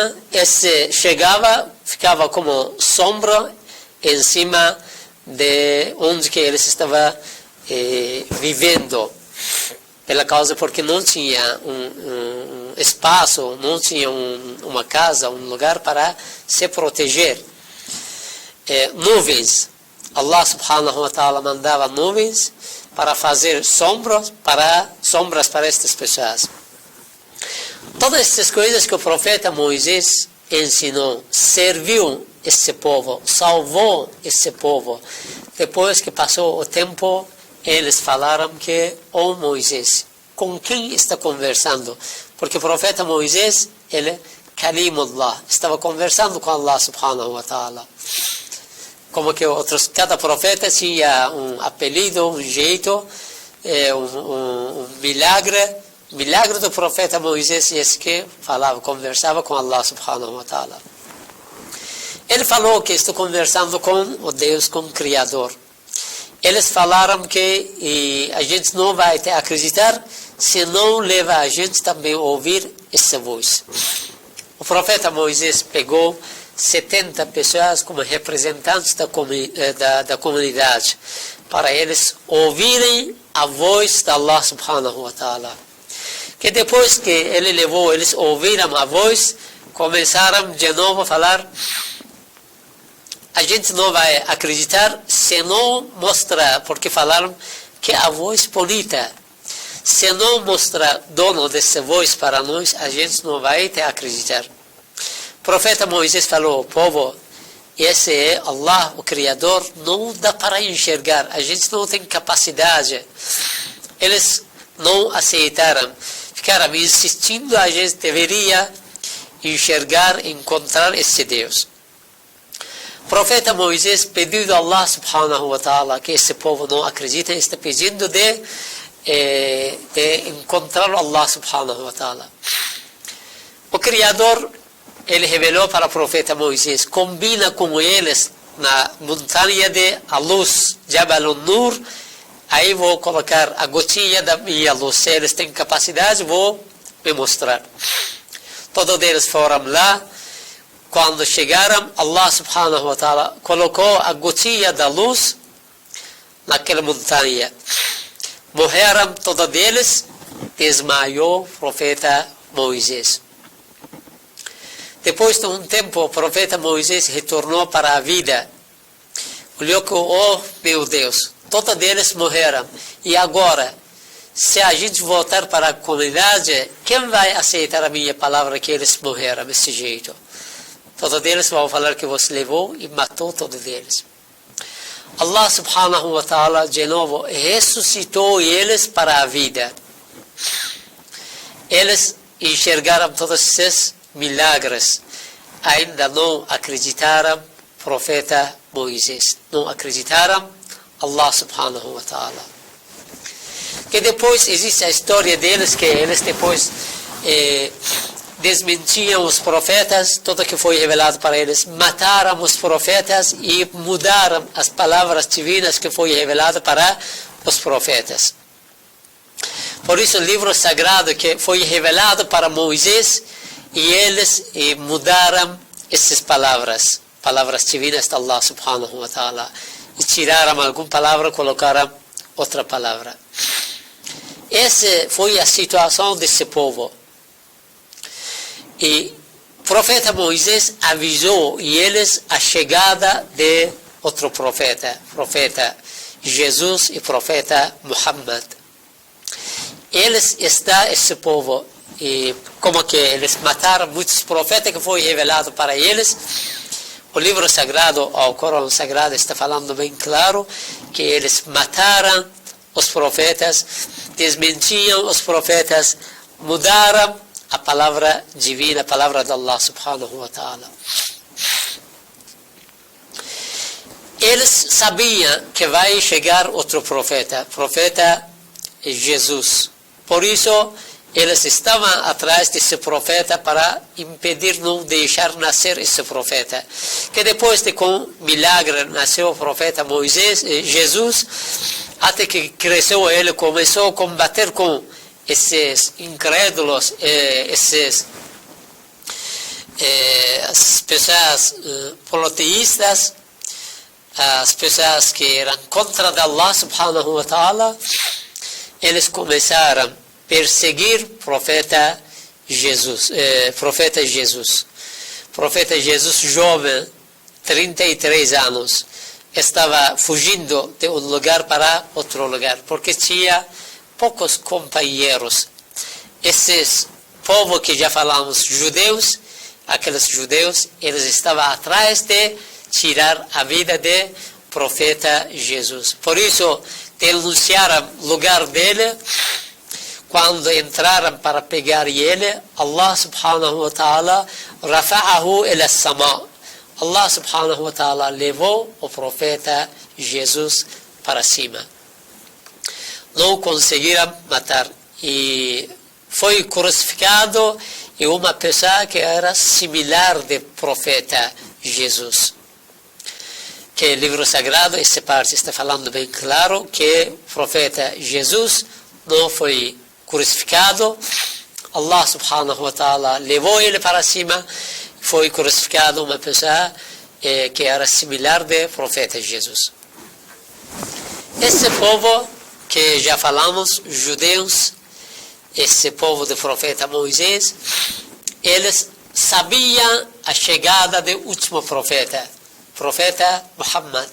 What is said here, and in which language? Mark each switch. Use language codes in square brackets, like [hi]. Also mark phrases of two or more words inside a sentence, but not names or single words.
[pt] Esse chegava, ficava como sombra em cima de onde que eles estavam vivendo. Pela causa porque não tinha um espaço, não tinha uma casa, um lugar para se proteger. Nuvens. [ar] الله سبحانه وتعالى [pt] mandava nuvens para fazer sombras para estas pessoas. Todas essas coisas que o profeta Moisés ensinou, serviu esse povo, salvou esse povo. Depois que passou o tempo, eles falaram que, Moisés, com quem está conversando? Porque o profeta Moisés, ele Kalimullah, estava conversando com [ar] الله سبحانه وتعالى. [pt] Como que cada profeta tinha um apelido, um jeito, um milagre. O milagre do profeta Moisés é esse que falava, conversava com [ar] الله سبحانه وتعالى. [pt] Ele falou que estou conversando com o Deus, com o Criador. Eles falaram que a gente não vai acreditar se não leva a gente também a ouvir essa voz. O profeta Moisés pegou 70 pessoas como representantes da comunidade, para eles ouvirem a voz de [ar] الله سبحانه وتعالى. [pt] Que depois que ele levou, eles ouviram a voz, começaram de novo a falar: a gente não vai acreditar se não mostrar, porque falaram que a voz bonita. Se não mostrar dono dessa voz para nós, a gente não vai acreditar. O profeta Moisés falou: povo, esse é Allah, o Criador, não dá para enxergar, a gente não tem capacidade. Eles não aceitaram, ficaram insistindo, a gente deveria enxergar, encontrar esse Deus. O profeta Moisés pediu a [ar] الله سبحانه وتعالى [pt] que esse povo não acredita, está pedindo de encontrar [ar] الله سبحانه وتعالى. [pt] O Criador, ele revelou para o profeta Moisés: combina com eles na montanha de a luz, Jabal al-Nur, aí vou colocar a gotinha da minha luz. Se eles têm capacidade, vou me mostrar. Todos eles foram lá. Quando chegaram, [ar] الله سبحانه وتعالى [pt] colocou a gotinha da luz naquela montanha. Morreram todos eles, desmaiou o profeta Moisés. Depois de um tempo, o profeta Moisés retornou para a vida. Olhou que, oh meu Deus, todos eles morreram. E agora, se a gente voltar para a comunidade, quem vai aceitar a minha palavra que eles morreram desse jeito? Todos eles vão falar que você levou e matou todos eles. [ar] الله سبحانه وتعالى [pt] de novo ressuscitou eles para a vida. Eles enxergaram todos esses milagres. Ainda não acreditaram profeta Moisés. Não acreditaram [ar] الله سبحانه وتعالى. [pt] Que depois existe a história deles, que eles depois desmentiam os profetas, tudo que foi revelado para eles, mataram os profetas e mudaram as palavras divinas que foi revelado para os profetas. Por isso o livro sagrado que foi revelado para Moisés, e eles mudaram essas palavras divinas de [ar] الله سبحانه وتعالى, [pt] e tiraram alguma palavra, colocaram outra palavra. Essa foi a situação desse povo. E o profeta Moisés avisou eles a chegada de outro profeta Jesus e profeta Muhammad. Esse povo, e como que eles mataram muitos profetas que foi revelado para eles. O livro sagrado, o Corão sagrado, está falando bem claro que eles mataram os profetas, desmentiam os profetas, mudaram a palavra divina, a palavra de [ar] الله سبحانه وتعالى. [pt] Eles sabiam que vai chegar outro profeta Jesus. Por isso, eles estavam atrás desse profeta para impedir, não deixar nascer esse profeta. Que depois de com milagre nasceu o profeta Jesus, até que cresceu, ele começou a combater com esses incrédulos, as pessoas politeístas, as pessoas que eram contra [ar] الله سبحانه وتعالى. [pt] Eles começaram a perseguir profeta Jesus. Profeta Jesus jovem, 33 anos, estava fugindo de um lugar para outro lugar, porque tinha poucos companheiros. Esses povos que já falamos, judeus, aqueles judeus, eles estavam atrás de tirar a vida de profeta Jesus. Por isso, denunciaram o lugar dele, quando entraram para pegar ele, [ar] الله سبحانه وتعالى رفعه إلى السماء. الله سبحانه وتعالى [pt] levou o profeta Jesus para cima. Não conseguiram matar. E foi crucificado e uma pessoa que era similar de profeta Jesus. Que o livro sagrado, essa parte está falando bem claro que o profeta Jesus não foi crucificado. [ar] الله سبحانه وتعالى [pt] levou ele para cima. Foi crucificado uma pessoa que era similar de profeta Jesus. Esse povo que já falamos, judeus, esse povo do profeta Moisés, eles sabiam a chegada do último profeta Muhammad.